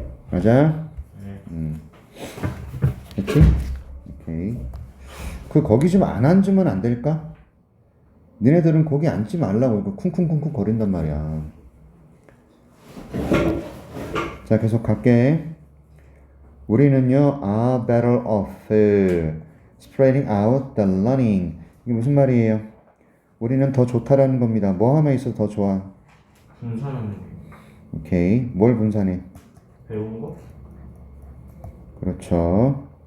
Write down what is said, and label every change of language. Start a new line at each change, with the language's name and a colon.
Korean: 맞아? 네. 됐지? 오케이. 거기 좀 안 앉으면 안 될까? 니네들은 거기 앉지 말라고 이거 쿵쿵쿵쿵 거린단 말이야. 자, 계속 갈게. 우리는요,
English: are better off spreading out the learning.
Korean: 이게 무슨 말이에요? 우리는 더 좋다라는 겁니다. 뭐 하면 있어 더 좋아? 분산하는 거. 오케이. 뭘 분산해? 배운 거? 그렇죠.